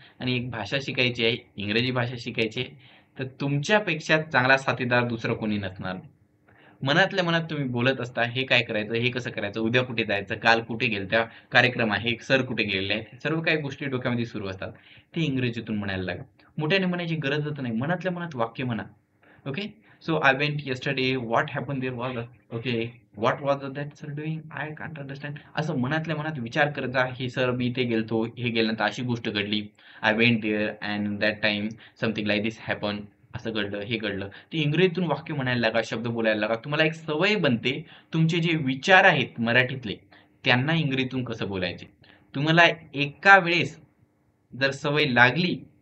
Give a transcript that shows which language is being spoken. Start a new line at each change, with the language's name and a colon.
Marathi: आणि एक भाषा शिकायची आहे, इंग्रजी भाषा शिकायची आहे, तर तुमच्यापेक्षा चांगला साथीदार दुसरं कोणी नसणार. मनातल्या मनात तुम्ही बोलत असता, हे काय करायचं, हे कसं करायचं, उद्या कुठे जायचं, काल कुठे गेलं, त्या कार्यक्रम आहे, सर कुठे गेलेले आहेत, सर्व काही गोष्टी डोक्यामध्ये सुरू असतात. ते इंग्रजीतून म्हणायला लागा. मोठ्याने म्हणायची गरजच नाही, मनातल्या मनात वाक्य म्हणा. Okay.
English: So I went yesterday, what happened there was okay, what was that sir doing, I can't understand.
Marathi: असं मनातल्या मनात विचार करत जा, हे सर मी इथे गेलतो, हे गेल्यानंतर अशी गोष्ट घडली,
English: I went there and that time something like this happen,
Marathi: असं घडलं, हे घडलं. ते इंग्रजीतून वाक्य म्हणायला लागा, शब्द बोलायला लागा. तुम्हाला एक सवय बनते, तुमचे जे विचार आहेत मराठीतले त्यांना इंग्रजीतून कसं बोलायचे. तुम्हाला एका वेळेस जर सवय लागली